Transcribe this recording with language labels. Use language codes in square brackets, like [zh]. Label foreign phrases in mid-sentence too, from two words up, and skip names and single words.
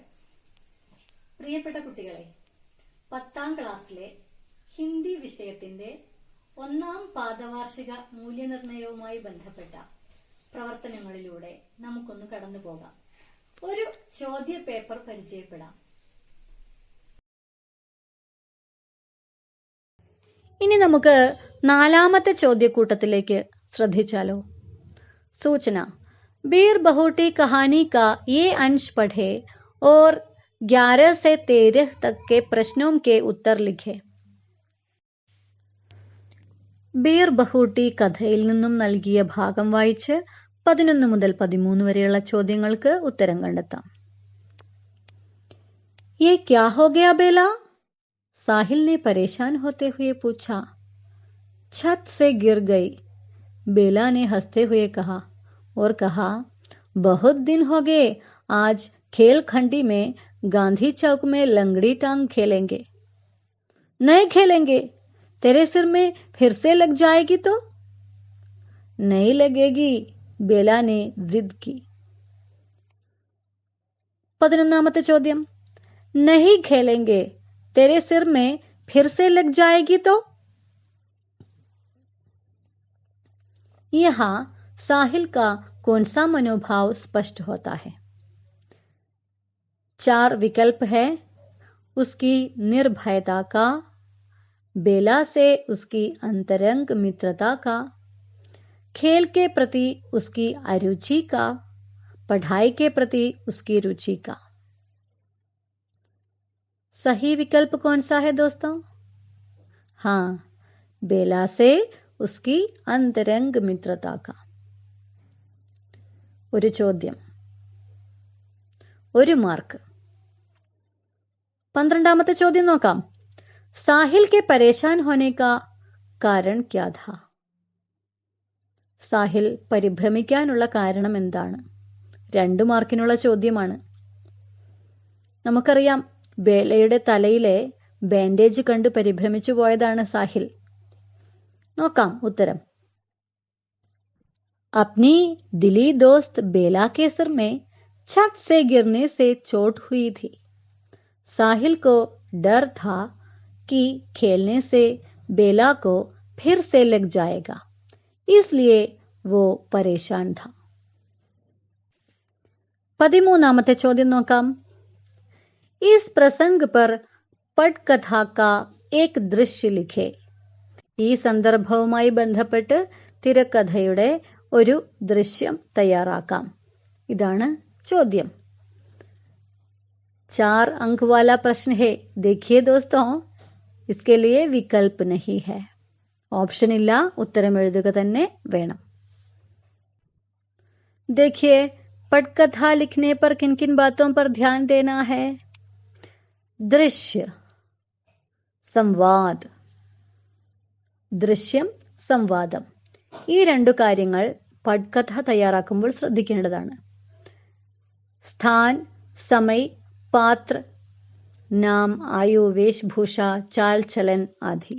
[ml] പ്രിയപ്പെട്ട കുട്ടികളെ, 10ാം ക്ലാസ്സിലെ ഹിന്ദി വിഷയത്തിന്റെ 1ാം പാദവാർഷിക മൂല്യനിർണയവുമായി ബന്ധപ്പെട്ട പ്രവർത്തനങ്ങളിലൂടെ നമുക്കൊന്ന് കടന്നു പോകാം. ഒരു ചോദ്യ പേപ്പർ പരിചയപ്പെടാം. ഇനി നമുക്ക് 4ാമത്തെ ചോദ്യക്കൂട്ടത്തിലേക്ക് ശ്രദ്ധിച്ചാലോ. [hi] सूचना: बीर बहुटी कहानी का ये अंश पढ़े और 11 से 13 तक के प्रश्नों के उत्तर लिखे. [ml] ബീർ ബഹൂട്ടി കഥയിൽ നിന്നും നൽകിയ ഭാഗം വായിച്ച് 11 മുതൽ 13 വരെയുള്ള ചോദ്യങ്ങൾക്ക് ഉത്തരം കണ്ടെത്താം. [hi] ये क्या हो गया बेला? साहिल ने परेशान होते हुए पूछा. छत से गिर गई, बेला ने हंसते हुए कहा और कहा, बहुत दिन हो गए, आज खेल खंडी में गांधी चौक में लंगड़ी टांग खेलेंगे. नहीं खेलेंगे, तेरे सिर में फिर से लग जाएगी तो? नहीं लगेगी, बेला ने जिद की. [ml] 11ാമത്തെ ചോദ്യം. [hi] नहीं खेलेंगे, तेरे सिर में फिर से लग जाएगी तो? यहाँ साहिल का कौन सा मनोभाव स्पष्ट होता है? 4 विकल्प है. उसकी निर्भयता का, बेला से उसकी अंतरंग मित्रता का, खेल के प्रति उसकी अरुचि का, पढ़ाई के प्रति उसकी रुचि का. सही विकल्प कौन सा है दोस्तों? हाँ, बेला से उसकी अंतरंग मित्रता का. [ml] ഒരു ചോദ്യം, 1 മാർക്ക്. 12ാമത്തെ ചോദ്യം നോക്കാം. [hi] साहिल के परेशान होने का कारण क्या था? [ml] സാഹിൽ പരിഭ്രമിക്കാനുള്ള കാരണം എന്താണ്? 2 മാർക്കിനുള്ള ചോദ്യമാണ്. നമുക്കറിയാം, ബേലയുടെ തലയിലെ ബാൻഡേജ് കണ്ട് പരിഭ്രമിച്ചു പോയതാണ് സാഹിൽ. നോക്കാം ഉത്തരം. [hi] अपनी दिली दोस्त बेला के सिर में छत से गिरने से चोट हुई थी. साहिल को डर था कि खेलने से बेला को फिर से लग जाएगा, इसलिए वो परेशान था. [ml] 13ാമത്തെ ചോദ്യം നോക്കാം. [hi] इस प्रसंग पर पटकथा का एक दृश्य लिखे. [ml] ഈ സന്ദർഭവുമായി ബന്ധപ്പെട്ട് തിരക്കഥയുടെ ഒരു ദൃശ്യം തയ്യാറാക്കാം. ഇതാണ് ചോദ്യം. [hi] 4 अंक वाला प्रश्न है. देखिए दोस्तों, इसके लिए विकल्प नहीं है. [ml] ऑप्शन ഇല്ല, ഉത്തരം എഴുതുക തന്നെ വേണം. [hi] देखिए, पटकथा लिखने पर किन किन बातों पर ध्यान देना है? दृश्य, संवाद. [ml] ദൃശ്യം, സംവാദം. ഈ 2 കാര്യങ്ങൾ പട്കഥ തയ്യാറാക്കുമ്പോൾ ശ്രദ്ധിക്കേണ്ടതാണ്. [hi] स्थान, समय, पात्र, नाम, आयु, वेशभूषा, चाल चलन आदि.